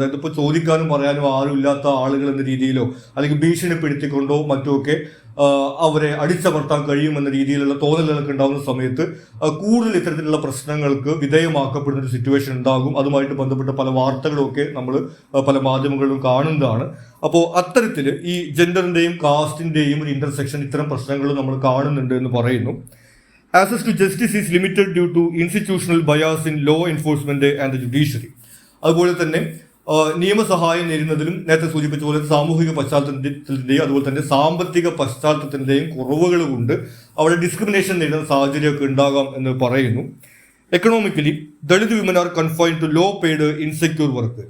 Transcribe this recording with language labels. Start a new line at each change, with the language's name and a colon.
Malayalam: അതായത് ഇപ്പോൾ ചോദിക്കാനും പറയാനും ആരും ഇല്ലാത്ത ആളുകൾ എന്ന രീതിയിലോ അല്ലെങ്കിൽ ഭീഷണിപ്പെടുത്തിക്കൊണ്ടോ മറ്റുമൊക്കെ അവരെ അടിച്ചമർത്താൻ കഴിയുമെന്ന രീതിയിലുള്ള തോന്നലുകളൊക്കെ ഉണ്ടാകുന്ന സമയത്ത് കൂടുതൽ ഇത്തരത്തിലുള്ള പ്രശ്നങ്ങൾക്ക് വിധേയമാക്കപ്പെടുന്ന ഒരു സിറ്റുവേഷൻ ഉണ്ടാകും. അതുമായിട്ട് ബന്ധപ്പെട്ട പല വാർത്തകളൊക്കെ നമ്മൾ പല മാധ്യമങ്ങളിലും കാണുന്നതാണ്. അപ്പോൾ അത്തരത്തിൽ ഈ ജെൻഡറിന്റെയും കാസ്റ്റിന്റെയും ഒരു ഇന്റർസെക്ഷൻ ഇത്തരം പ്രശ്നങ്ങൾ നമ്മൾ കാണുന്നുണ്ട് എന്ന് പറയുന്നു.
English: Access to justice is limited due to institutional bias in law enforcement and the judiciary.
Malayalam: അതുപോലെ തന്നെ നിയമസഹായം നേരിടുന്നതിലും നേരത്തെ സൂചിപ്പിച്ച പോലെ സാമൂഹിക പശ്ചാത്തലത്തിന്റെയും അതുപോലെ തന്നെ സാമ്പത്തിക പശ്ചാത്തലത്തിന്റെയും കുറവുകൾ കൊണ്ട് അവിടെ ഡിസ്ക്രിമിനേഷൻ നേരിടുന്ന സാഹചര്യമൊക്കെ ഉണ്ടാകാം എന്ന് പറയുന്നു.
English: Economically Dalit women are confined to low paid insecure work.